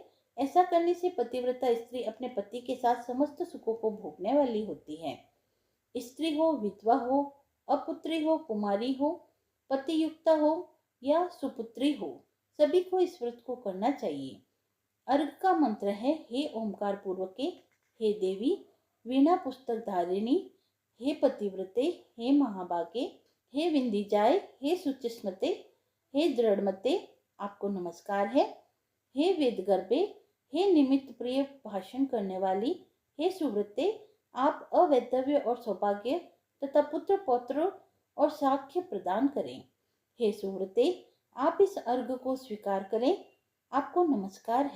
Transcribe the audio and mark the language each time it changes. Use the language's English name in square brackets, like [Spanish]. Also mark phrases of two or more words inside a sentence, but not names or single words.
[Hindi] ऐसा करने से पतिव्रता स्त्री अपने पति के साथ समस्त सुखों को भोगने वाली होती है। स्त्री हो, विधवा हो, अपुत्री हो, कुमारी हो, पतियुक्ता हो या सुपुत्री हो, सभी को इस व्रत को करना चाहिए। अर्घ का मंत्र है, हे ओंकार पूर्वके, हे देवी वीणा पुस्तक धारिणी, हे पतिव्रते, हे महाभागे, हे विंधिजाय, हे सुचिस्मते, हे दृढ़मते, आपको नमस्कार है। हे वेदगर्भे, हे निमित्त प्रिय भाषण करने वाली, हे सुव्रते, आप अवैधव्य और सौभाग्य तथा पुत्र पौत्र और साक्ष्य प्रदान करें। हे सुव्रते, आप इस अर्घ को स्वीकार करें, आपको नमस्कार है।